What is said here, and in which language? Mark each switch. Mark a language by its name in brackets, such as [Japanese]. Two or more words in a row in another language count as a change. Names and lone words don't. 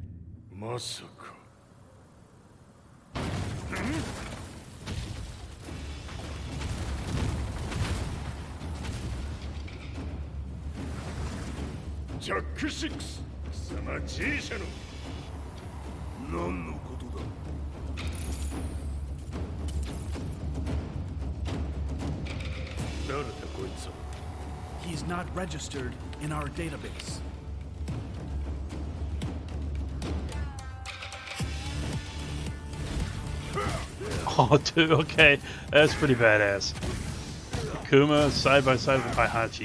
[Japanese] Masaka. Jack 6、貴様 G 社の何のことだ。誰だこいつは。 [English] He's not registered in our database. Oh, dude, okay. That's pretty badass. Kuma side by side with Heihachi.